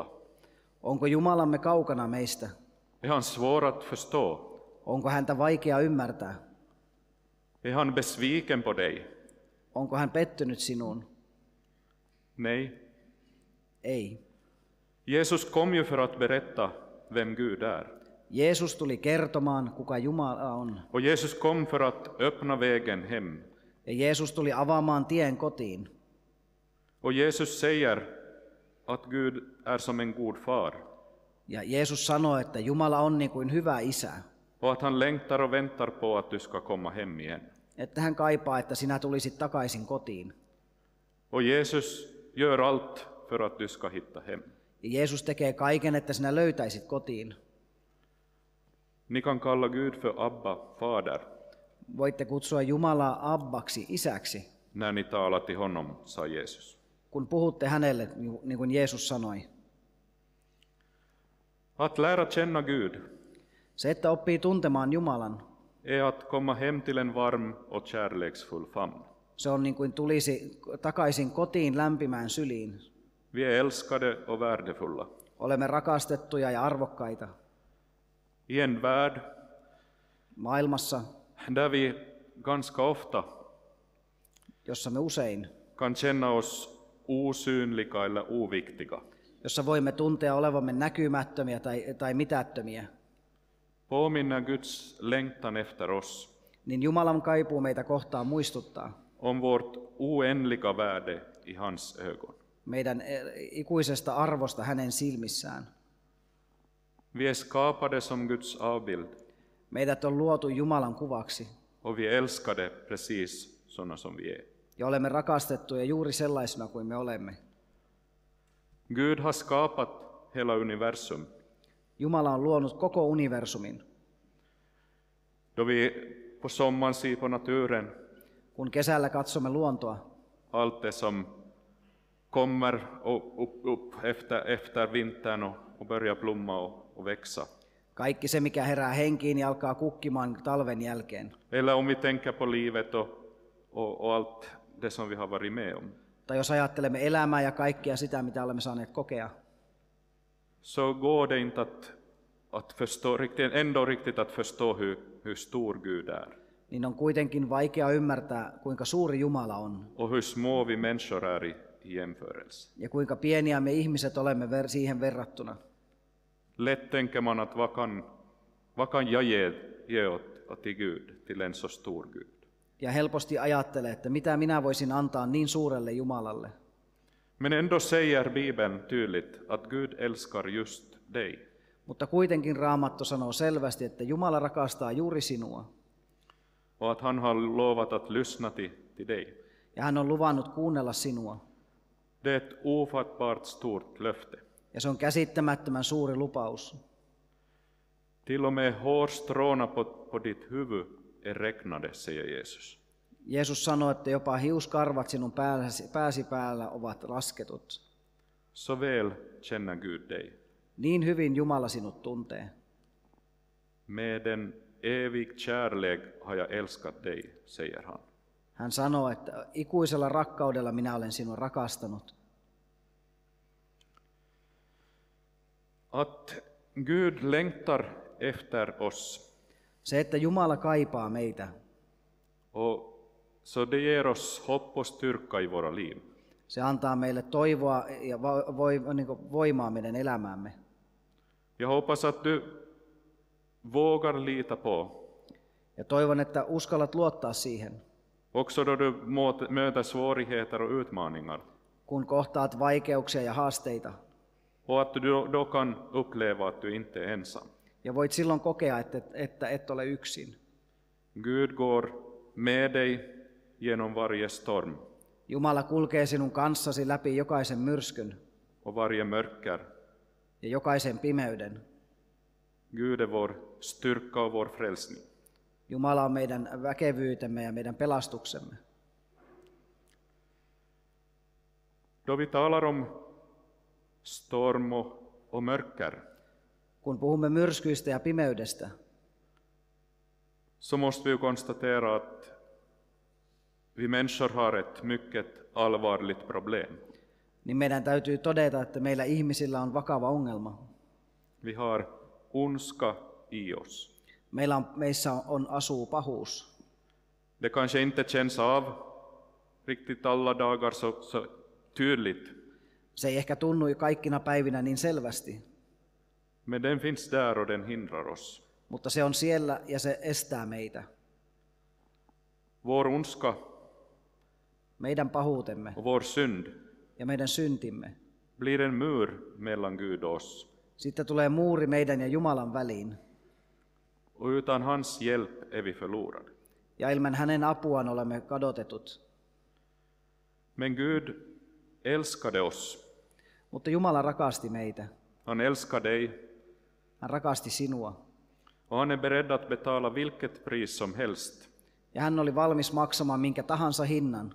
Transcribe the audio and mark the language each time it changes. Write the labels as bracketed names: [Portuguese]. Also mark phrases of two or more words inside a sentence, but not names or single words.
[Finnish] Onko Jumalamme kaukana meistä? [Swedish] Är han svår att förstå? [Finnish] Onko häntä vaikea ymmärtää? [Swedish] Är han besviken på dig? [Finnish] Onko hän pettynyt sinuun? [Swedish] Nej. [Finnish] Ei. [Swedish] Jesus kom ju för att berätta vem Gud är. [Finnish] Jeesus tuli kertomaan, kuka Jumala on. [Swedish] Och Jesus kom för att öppna vägen hem. [Finnish] Ja Jeesus tuli avaamaan tien kotiin. [Swedish] Och Jesus säger att Gud är som en god far. [Finnish] Ja Jeesus sanoi, että Jumala on niin kuin hyvä isä. [Swedish] Och att han längtar och väntar på att du ska komma hem igen. [Finnish] Että hän kaipaa, että sinä tulisit takaisin kotiin. [Swedish] Och Jesus gör allt för att du ska hitta hem. [Finnish] Ja Jeesus tekee kaiken, että sinä löytäisit kotiin. [Swedish] Ni kan kalla Gud för Abba, fader, [Finnish] Voitte kutsua Jumalaa Abbaksi, isäksi, [Swedish] när ni talar till honom, sa Jesus. [Finnish] kun puhutte hänelle, niin kuin Jeesus sanoi. [Swedish] Att lära känna Gud [Finnish] Se, että oppii tuntemaan Jumalan, [Swedish] är att komma hem till en varm och kärleksfull famn. [Finnish] se on niin kuin tulisi takaisin kotiin lämpimään syliin. [Swedish] Vi är älskade och värdefulla. [Finnish] Olemme rakastettuja ja arvokkaita [Swedish] I en värld [Finnish] maailmassa, [Swedish] där vi ganska ofta [Finnish] jossa me usein, [Swedish] kan känna oss osynliga eller oviktiga. [Finnish] jossa voimme tuntea olevamme näkymättömiä tai mitättömiä, [Swedish] Påminner Guds längtan efter oss [Finnish] niin Jumalan kaipuu meitä kohtaan muistuttaa [Swedish] om vårt oändliga värde i hans ögon. [Finnish] meidän ikuisesta arvosta hänen silmissään. [Swedish] Vi är skapade som Guds avbild [Finnish] Meidät on luotu Jumalan kuvaksi [Swedish] och vi är älskade precis sådana som vi är. [Finnish] ja olemme rakastettuja juuri sellaisina kuin me olemme. [Swedish] Gud har skapat hela universum. [Finnish] Jumala on luonut koko universumin. [Swedish] Då vi på sommaren ser på naturen, [Finnish] Kun kesällä katsomme luontoa, [Swedish] allt det som kommer upp efter vintern och börjar blomma och växa. [Finnish] kaikki se mikä herää henkiin ja alkaa kukkimaan talven jälkeen. [Swedish] Eller om vi tänker på livet och allt det som vi har varit med om. [Finnish] Tai jos ajattelemme elämää ja kaikkea sitä, mitä olemme saaneet kokea, [Swedish] Så går det inte att förstå riktigt att förstå hur stor Gud är. [Finnish] niin on kuitenkin vaikea ymmärtää, kuinka suuri Jumala on [Swedish] Och hur små vi människor är i jämförelse. [Finnish] ja kuinka pieniä me ihmiset olemme siihen verrattuna. [Swedish] Lätt tänker man att vad kan jag ge åt till Gud, till en så stor Gud. [Finnish] Ja helposti ajattelee, että mitä minä voisin antaa niin suurelle Jumalalle. [Swedish] Men ändå säger Bibeln tydligt att Gud älskar just dig. [Finnish] Mutta kuitenkin Raamattu sanoo selvästi, että Jumala rakastaa juuri sinua. [Swedish] Och att han har lovat att lyssna till dig. [Finnish] Ja hän on luvannut kuunnella sinua. [Swedish] Det är ett ofattbart stort löfte. [Finnish] Ja se on käsittämättömän suuri lupaus. [Swedish] Till och med hårstråna på ditt huvud är räknade, säger Jesus. [Finnish] Jeesus sanoi, että jopa hiuskarvat sinun pääsi päällä ovat lasketut. [Swedish] Så väl känner Gud dig. [Finnish] Niin hyvin Jumala sinut tuntee. [Swedish] Med en evig kärlek har jag älskat dig, säger han. [Finnish] Hän sanoo, että ikuisella rakkaudella minä olen sinua rakastanut. [Swedish] Att Gud längtar efter oss. [Finnish] Se, että Jumala kaipaa meitä, [Swedish] Och så det ger oss hopp och styrka i våra liv. [Finnish] se antaa meille toivoa ja voimaa meidän elämäämme. [Swedish] Jag hoppas att du vågar lita på. [Finnish] Ja toivon, että uskallat luottaa siihen, [Swedish] Också då du möter svårigheter och utmaningar. [Finnish] kun kohtaat vaikeuksia ja haasteita. [Swedish] Och att du då kan uppleva att du inte är ensam. [Finnish] Ja voit silloin kokea, että et ole yksin. [Swedish] Gud går med dig genom varje storm [Finnish] Jumala kulkee sinun kanssasi läpi jokaisen myrskyn [Swedish] och varje mörker. [Finnish] ja jokaisen pimeyden. [Swedish] Gud är vår styrka och vår frälsning. [Finnish] Jumala on meidän väkevyytemme ja meidän pelastuksemme. [Swedish] Då vi talar om storm och mörker, [Finnish] Kun puhumme myrskyistä ja pimeydestä, [Swedish] så måste vi konstatera att vi människor har ett mycket allvarligt problem. [Finnish] niin meidän täytyy todeta, että meillä ihmisillä on vakava ongelma. [Swedish] Vi har ondska i oss. [Finnish] Meissä asuu pahuus. [Swedish] Det kanske inte känns av riktigt alla dagar så tydligt, [Finnish] Se ei ehkä tunnu kaikkina päivinä niin selvästi, [Swedish] men den finns där och den hindrar oss. [Finnish] mutta se on siellä ja se estää meitä. [Swedish] Vår ondska [Finnish] Meidän pahuutemme [Swedish] och vår synd [Finnish] ja meidän syntimme. [Swedish] blir en mur mellan Gud och oss. [Finnish] Sitten tulee muuri meidän ja Jumalan väliin. [Swedish] Och utan hans hjälp är vi förlorade. [Finnish] Ja ilman hänen apuaan olemme kadotetut. [Swedish] Men Gud älskade oss. [Finnish] Mutta Jumala rakasti meitä. [Swedish] Han älskar dig [Finnish] Hän rakasti sinua. [Swedish] och han är beredd att betala vilket pris som helst [Finnish] Ja hän oli valmis maksamaan minkä tahansa hinnan